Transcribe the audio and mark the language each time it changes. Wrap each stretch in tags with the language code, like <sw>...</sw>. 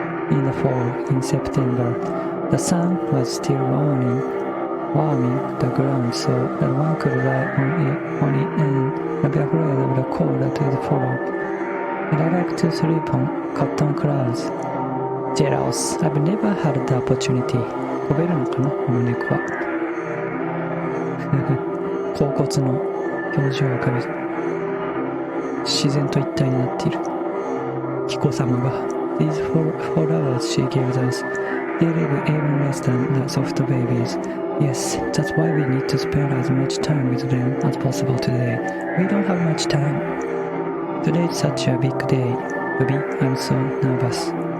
<en>In the fall, in September, the sun was still warming the ground so that one could lie on it and not be afraid of the cold that would follow. And I like to sleep on cotton clouds. Jealous. I've never had the opportunity.</en> <ja>飛べるのかな、この猫は。甲骨の表情を浮かべ、自然と一体になっている。キコ様が</ja> <en>These flowers she gives us, they live even less than the soft babies. Yes, that's why we need to spend as much time with them as possible today. We don't have much time. Today is such a big day. Ruby, I'm so nervous.</en>